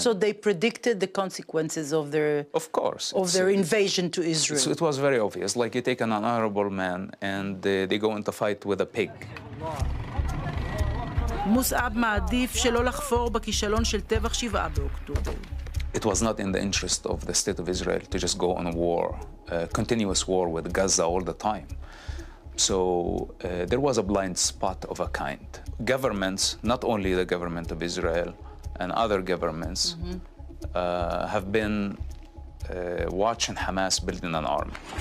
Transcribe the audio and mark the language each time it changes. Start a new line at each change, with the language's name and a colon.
English: So they predicted the consequences of their invasion to Israel. It was very obvious. Like you take an honorable man and they go into fight with a pig.
Hebrew: מוסעב מעדיף שלא לחפור בכישלון של טבח 7 באוקטובר.
English: It was not in the interest of the state of Israel to just go on a war, a continuous war with Gaza all the time. So there was a blind spot of a kind. Governments, not only the government of Israel and other governments, have been watching Hamas building an army.